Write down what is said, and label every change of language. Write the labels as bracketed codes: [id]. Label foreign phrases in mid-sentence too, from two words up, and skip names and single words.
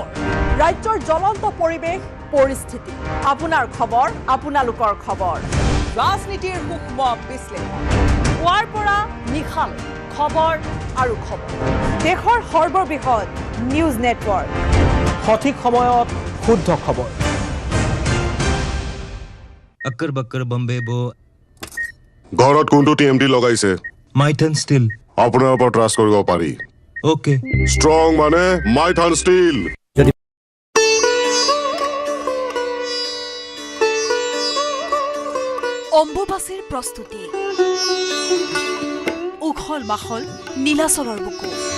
[as] ৰাজ্যৰ জ্বলন্ত পৰিৱেশ পৰিস্থিতি, আপোনাৰ খবৰ, আপোনালোকৰ খবৰ, ৰাজনীতিৰ সূক্ষ্ম বিশ্লেষণ, পুৱাৰ পৰা নিশাল খবৰ আৰু খবৰ, দেশৰ সৰ্ববৃহৎ নিউজ নেটৱৰ্ক, সঠিক সময়ত শুদ্ধ খবৰ। [hi] अक्कर बक्कर बम्बे बो। [as] ঘৰত কোনটো টিএমটি লগাইছে? মাইথান ষ্টিল। আপোনাৰ ওপৰত ট্ৰাষ্ট কৰিব পাৰি। ওকে। ষ্ট্ৰং মানে মাইথান ষ্টিল। অম্বুবাচীৰ প্ৰস্তুতি, উখল মাখল নীলাচলৰ বুকু।